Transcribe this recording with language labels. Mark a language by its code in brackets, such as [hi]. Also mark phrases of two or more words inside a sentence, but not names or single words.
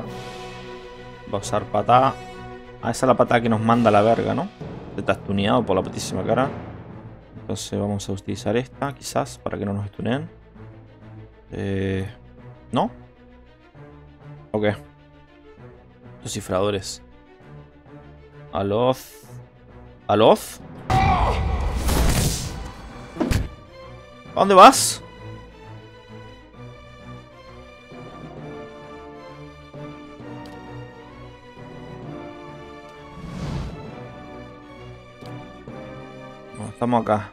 [es] Va a usar patada. Ah, esa es la patada que nos manda la verga, ¿no? Está stuneado por la putísima cara. Entonces vamos a utilizar esta, quizás, para que no nos stuneen. ¿No? Ok. Los cifradores. Aloz. ¿Aloz? ¿A dónde vas? Bueno, estamos acá.